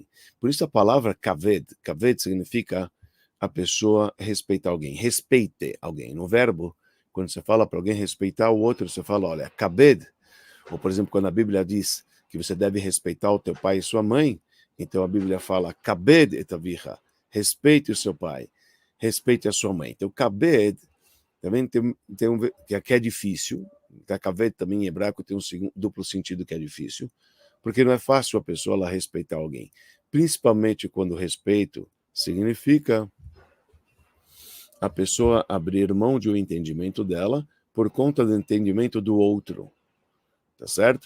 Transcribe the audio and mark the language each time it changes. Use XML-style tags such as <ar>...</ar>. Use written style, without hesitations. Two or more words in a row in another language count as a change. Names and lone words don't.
<pt>Por isso a palavra kaved significa a pessoa respeitar alguém, respeite alguém. No verbo, quando você fala para alguém respeitar o outro, você fala, olha, kaved, ou por exemplo, quando a Bíblia diz que você deve respeitar o teu pai e sua mãe, então a Bíblia fala,</pt> <he>כבד את אביך,</he> <pt>respeite o seu pai, respeite a sua mãe. Então, kabed também tem que é difícil, kabed também em hebraico tem um duplo sentido que é difícil, porque não é fácil a pessoa ela respeitar alguém, principalmente quando respeito significa a pessoa abrir mão de um entendimento dela por conta do entendimento do outro, tá certo?</pt>